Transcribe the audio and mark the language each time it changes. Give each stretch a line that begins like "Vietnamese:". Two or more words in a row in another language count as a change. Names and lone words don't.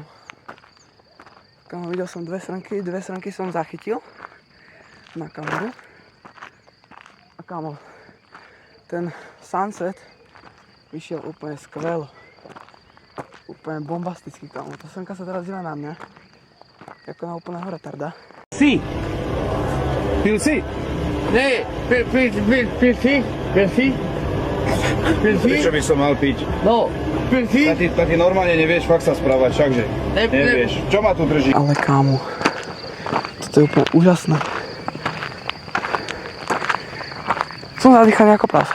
Slovak: Kamo, videl som dve srnky som zachytil na kameru. A kamo, ten sunset vyšiel úplne skvelo. Úplne bombastický, kamo. Tá srnka sa teraz díva na mňa, ako na úplného retarda.
English: Sí. You see? Nee,
Slovak: Pilsi. Prečo by som mal piť? No, Pilsi. Ty normálne nevieš fakt sa správať, všakže nevieš. Čo ma tu drží? Ale kámo, toto je úplne úžasné. Som zadýchaný ako prasa.